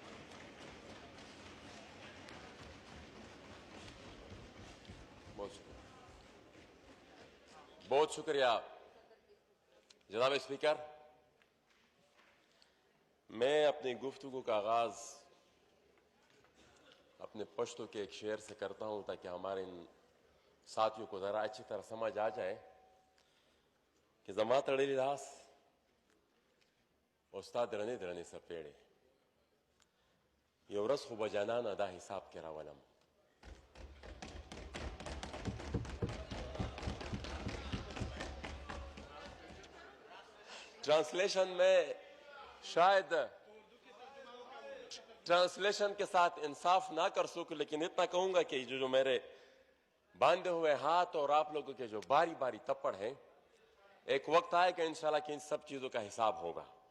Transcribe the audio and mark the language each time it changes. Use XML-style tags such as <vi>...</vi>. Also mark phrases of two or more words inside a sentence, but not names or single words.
<ur>بہت شکریہ جناب اسپیکر. میں اپنی گفتگو کا آغاز اپنے پشتو کے ایک شعر سے کرتا ہوں تاکہ ہمارے ان ساتھیوں کو ذرا اچھی طرح سمجھ آ جائے کہ</ur> <ps>زما تڑلی لاس استاد رنی درنی سپیڑے یو ورځ خو به جانانه دا حساب کې راولم.</ps> <ur>ٹرانسلیشن میں شاید ٹرانسلیشن کے ساتھ انصاف نہ کر سکوں لیکن اتنا کہوں گا کہ جو میرے باندھے ہوئے ہاتھ اور آپ لوگوں کے جو باری باری تپڑ ہیں ایک وقت آئے کہ انشاءاللہ کہ ان سب چیزوں کا حساب ہوگا.</ur>